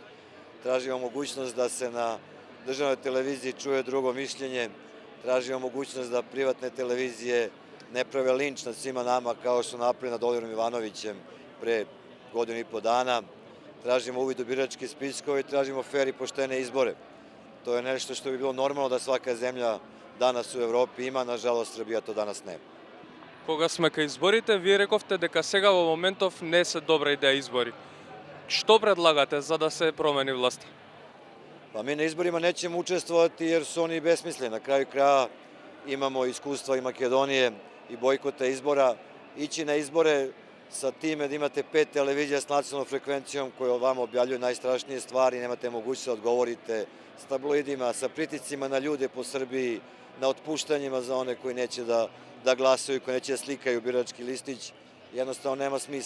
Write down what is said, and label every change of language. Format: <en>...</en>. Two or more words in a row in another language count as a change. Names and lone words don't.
<sr>Tražimo mogućnost da se na državnoj televiziji čuje drugo mišljenje, tražimo mogućnost da privatne televizije ne prave linč nad svima nama kao što napravili nad Oliverom Ivanovićem pre godinu i po dana, tražimo uvid u biračke spiskove i tražimo fer i poštene izbore. To je nešto što bi bilo normalno da svaka zemlja danas u Evropi ima, nažalost Srbija to danas nema.</sr> <mk>Кога сме кај изборите, вие рековте дека сега во моментов не се добра идеја избори. Што предлагате за да се промени власта?</mk> <sr>Pa mi na izborima nećemo učestvovati jer su oni besmisleni. Na kraju kraja imamo iskustva i Makedonije i bojkota izbora. Ići na izbore sa time da imate 5 televizija s nacionalnom frekvencijom koje vam objavljuju najstrašnije stvari, nemate mogućnost da odgovorite s tabloidima, sa pritiscima na ljude po Srbiji, na otpuštanjima za one koji neće da glasaju, koji neće da slikaju birački listić, jednostavno nema smisla.</sr>